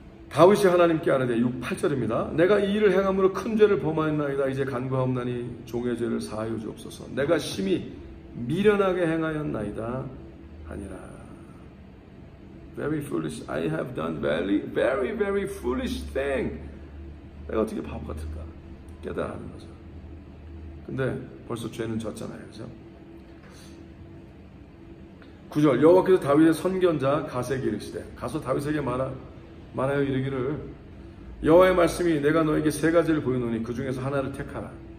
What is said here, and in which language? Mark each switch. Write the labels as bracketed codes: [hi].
[ko] 다윗이 하나님께 아뢰되 8절입니다. 내가 이 일을 행함으로 큰 죄를 범하였나이다. 이제 간구하옵나니 종의 죄를 사하여 주옵소서. 내가 심히 미련하게 행하였나이다 하니라. [en] Very foolish. I have done very foolish thing. [ko] 내가 어떻게 바보 같을까? 깨달아하는 거죠. 근데 벌써 죄는 졌잖아요. 그죠? 9절 여호와께서 다윗의 선견자 가세에게 이르시되 가서 다윗에게 말하여 이르기를 여호와의 말씀이 내가 너에게 세 가지를 보이노니 그 중에서 하나를 택하라.